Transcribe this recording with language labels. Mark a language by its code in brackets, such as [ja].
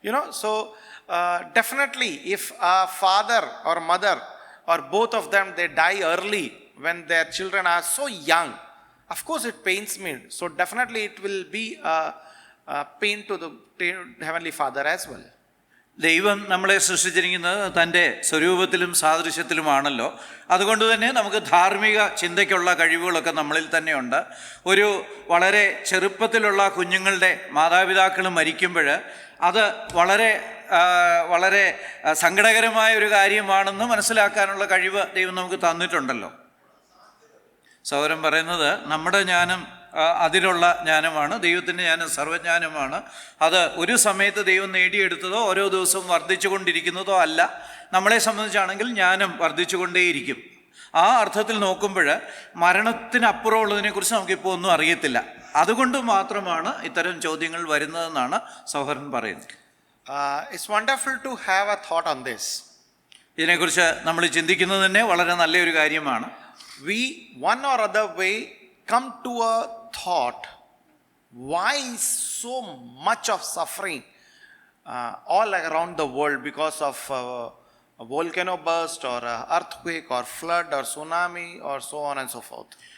[en] So definitely if a father or mother or both of them, they die early when their children are so young, of course it pains me. So definitely it will be a pain to the Heavenly Father as well. [ml] ദൈവം നമ്മളെ സൃഷ്ടിച്ചിരിക്കുന്നത് തൻ്റെ സ്വരൂപത്തിലും സാദൃശ്യത്തിലുമാണല്ലോ. അതുകൊണ്ട് തന്നെ നമുക്ക് ധാർമ്മിക ചിന്തയ്ക്കുള്ള കഴിവുകളൊക്കെ നമ്മളിൽ തന്നെയുണ്ട്. ഒരു വളരെ ചെറുപ്പത്തിലുള്ള കുഞ്ഞുങ്ങളുടെ മാതാപിതാക്കൾ മരിക്കുമ്പോൾ അത് വളരെ വളരെ സങ്കടകരമായ ഒരു കാര്യമാണെന്ന് മനസ്സിലാക്കാനുള്ള കഴിവ് ദൈവം നമുക്ക് തന്നിട്ടുണ്ടല്ലോ. സഹോദരൻ പറയുന്നത് നമ്മുടെ ജ്ഞാനം അതിലുള്ള ജ്ഞാനമാണ്, ദൈവത്തിൻ്റെ ജ്ഞാനം സർവ്വജ്ഞാനമാണ്. അത് ഒരു സമയത്ത് ദൈവം നേടിയെടുത്തതോ ഓരോ ദിവസവും വർദ്ധിച്ചു കൊണ്ടിരിക്കുന്നതോ അല്ല. നമ്മളെ സംബന്ധിച്ചാണെങ്കിൽ ജ്ഞാനം വർദ്ധിച്ചുകൊണ്ടേയിരിക്കും. ആ അർത്ഥത്തിൽ നോക്കുമ്പോൾ മരണത്തിനപ്പുറമുള്ളതിനെക്കുറിച്ച് നമുക്കിപ്പോൾ ഒന്നും അറിയത്തില്ല. അതുകൊണ്ട് മാത്രമാണ് ഇത്തരം ചോദ്യങ്ങൾ വരുന്നതെന്നാണ് സഹോദരൻ പറയുന്നത്. [en] It's wonderful to have a thought on this. [ml] ഇതിനെക്കുറിച്ച് നമ്മൾ ചിന്തിക്കുന്നത് തന്നെ വളരെ നല്ലൊരു കാര്യമാണ്. [en] We, one or other way, come to a thought, why so much of suffering all around the world because of a volcano burst or a earthquake or flood or tsunami or so on and so forth.